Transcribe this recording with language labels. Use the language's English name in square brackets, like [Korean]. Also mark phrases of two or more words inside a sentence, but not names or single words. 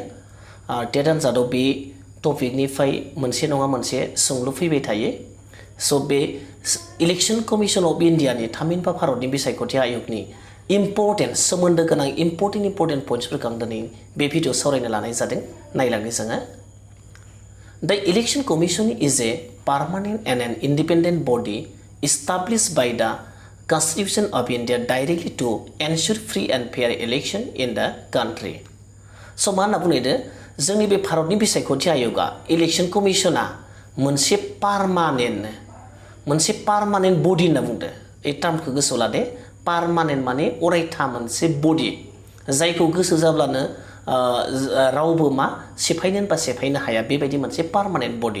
[Bodo] टेट आनजादाव बे टपिकनिफ्राय मोनसे नङा मोनसे सोंलु फैबाय थायो। स' बे [English] Election Commission of Indiaनि [Bodo] थामहिनबा भारतनि बिसायख'थि आय'गनि इम्पर्टेन्ट सोमोन्दो गोनां [English] important pointsफोरखौ [Bodo] आं दिनै बे भिडिअ सावरायनो लानाय जादों। नायलांनि जोङो। [English] The Election Commission is a permanent and an independent body established by the Constitution of India directly to ensure free and fair election in the country. [Bodo] So मा होनना बुंनायदो जोंनि बे भारतनि बिसायख'थि आय'गा इलेक्शन कमिशना मोनसे [English] permanent body [Bodo] होनना बुंदो। बे टार्मखौ गोसोआव लादे। पारमानेन्ट माने अरायथा मोनसे बडि जायखौ गोसो जाब्लानो रावबो सेफायनो होनबा सेफायनो हाया, बेबायदि मोनसे [English] permanent body.